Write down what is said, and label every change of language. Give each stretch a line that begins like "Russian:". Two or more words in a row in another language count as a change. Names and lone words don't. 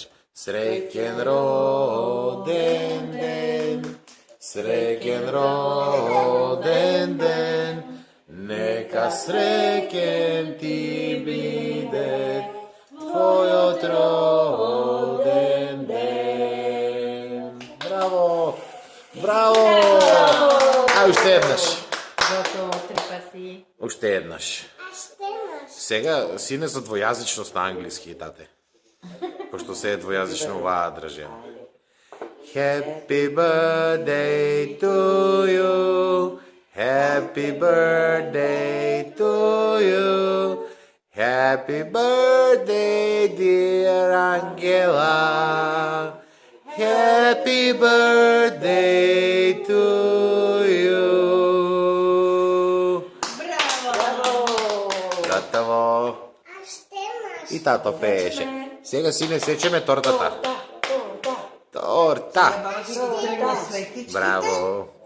Serbian: Srećan rođendan, srećan rođendan, neka srećan ti bude tvoj rođendan. Bravo! Bravo! Ajde još jednaš. Gotovo, trpasi.
Macedonian: Още еднаш. Сега сине за двоязичност на английски, тате. Пошто се е двоязично оваа држава.
English: Happy birthday to you. Happy birthday to you. Happy birthday, dear Angela. Happy birthday to you.
Macedonian: Готово. И тато пееше. Сега сине сечеме тортата. Торта. Браво.